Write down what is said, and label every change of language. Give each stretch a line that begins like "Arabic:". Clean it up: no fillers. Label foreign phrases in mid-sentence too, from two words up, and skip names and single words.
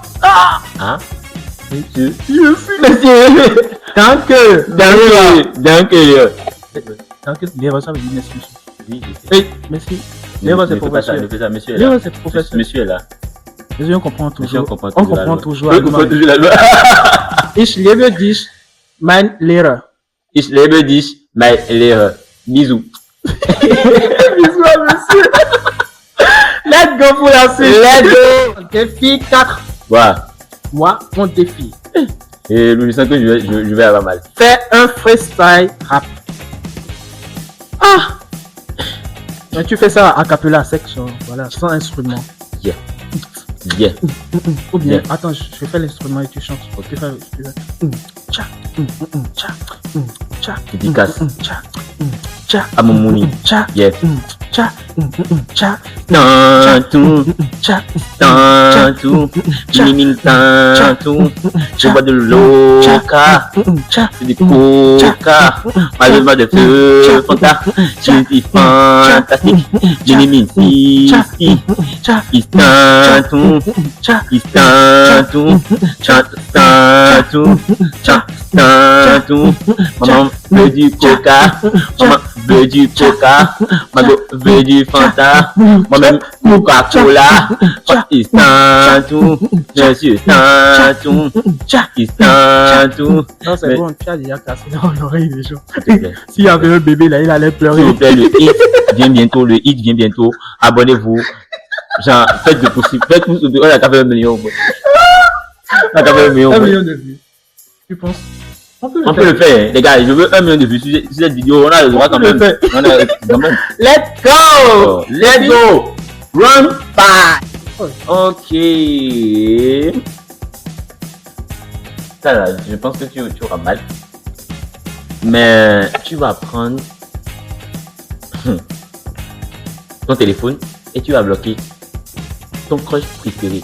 French: Hein? Monsieur. Monsieur, tant que, l'erreur, ça veut dire merci, monsieur. Oui, je sais. Oui, merci. L'erreur, c'est Ne fais pas ça, professeur. ne fais ça, monsieur est là. L'erreur, c'est professeur. Monsieur est là. Monsieur, on comprend Monsieur, toujours. on comprend On toujours la comprend loi. toujours. On comprend toujours la loi.
German: Ich lebe dich, mein Lehrer. Ich lebe dich, mein Lehrer.
French: Bisous. Bisous à monsieur.
English: Let's go
French: pour la suite.
English: Let's go.
French: Défi 4. Voilà. Moi, mon défi. Et je sens que je vais avoir mal. Fais un freestyle rap. Ah! Mais tu fais ça à cappella sec, voilà, sans instrument.
English: Yeah. Yeah.
French: Ou bien, Yeah. attends, je fais l'instrument et tu chantes. Tu fais, tcha, tcha, tcha, Dédicace tcha, tcha, à mon mouni. tcha, Yeah. tcha, tcha, Tantou, tcha, tantou, mimine tantou. Je bois de l'oca, tcha, c'est du coca. Malheureusement de feu, fanta. Je suis fantastique. Mimine si, tcha, tantou, tcha, tantou, tantou, tantou. Maman veut du coca, maman veut du coca, maman veut du fanta, moi-même Coca-Cola, tantou, je suis tantou, tantou. Non, c'est Mais- bon, tu as déjà cassé dans l'oreille des gens. S'il te plaît. S'il y avait un bébé là, il allait S'il pleurer. vous plaît, le hit vient bientôt, le hit vient bientôt. Abonnez-vous. Genre, faites le possible. Faites tout. On a qu'à faire 1 million. On a qu'à faire 1 million. 1 million de vues. Tu penses? On peut On peut le faire, hein. Les gars. Je veux 1 million de vues sur cette vidéo. On a le droit quand peut le même. faire. On a quand même.
English: Let's go. Let's go. Run fast. Oh. Ok.
French: Ça là, je pense que tu auras mal. Mais tu vas prendre ton téléphone et tu vas bloquer ton crush préféré.